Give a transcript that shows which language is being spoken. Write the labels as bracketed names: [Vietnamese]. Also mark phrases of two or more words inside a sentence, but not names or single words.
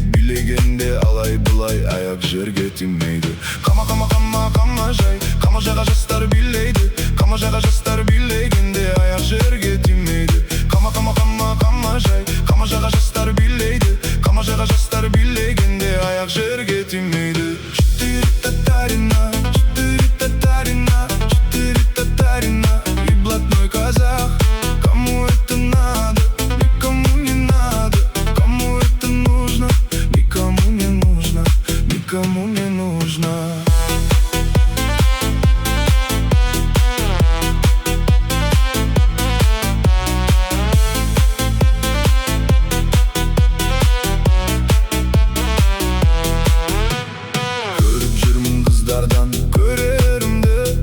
[Kazakh] Билегенде алай-бұлай аяқ жерге тимейді. Қама жай, қама жаға жастар билейді. Қама жаға жастар билегенде аяқ жерге тимейді. Қама жай, қама жаға жастар билейді. Қама жаға жастар билегенде аяқ жерге тимейді. [Russian] Четыре татарина, четыре татарина и блатной казах. Кому это надо? Никому не надо. Кому это нужно? Никому не нужно. Никому не нужно. [Kazakh] Көріп жүрмін қыздардан көрерімді.